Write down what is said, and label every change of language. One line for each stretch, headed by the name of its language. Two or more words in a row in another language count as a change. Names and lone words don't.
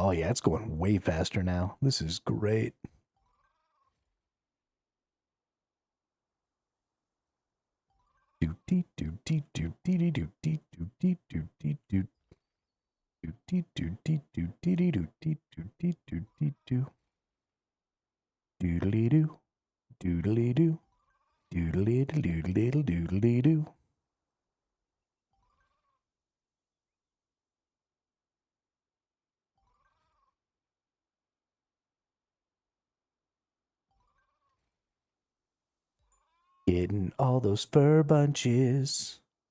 English: Oh yeah, it's going way faster now. This is great. Do dee do dee do dee dee do dee do dee do dee do do dee do dee do dee dee do dee do dee do dee do doodly doo doodly doo doodly doodly doodly doo. Getting all those fur bunches.